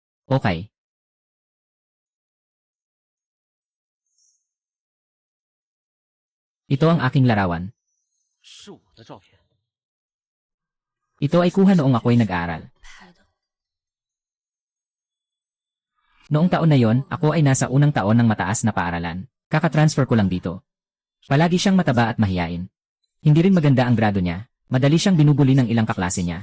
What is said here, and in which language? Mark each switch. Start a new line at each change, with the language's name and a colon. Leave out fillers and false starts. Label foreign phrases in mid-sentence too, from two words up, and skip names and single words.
Filipino: Okay. Ito ang aking larawan.
Chinese: 是我的照片。
Filipino: Ito ay kuha noong ako'y nag-aaral.
Chinese: 拍的。
Filipino: Noong taon na yon, ako ay nasa unang taon ng mataas na paaralan. Kaka-transfer ko lang dito. Palagi siyang mataba at mahiyain. Hindi rin maganda ang grado niya. Madali siyang binubuli ng ilang kaklase niya.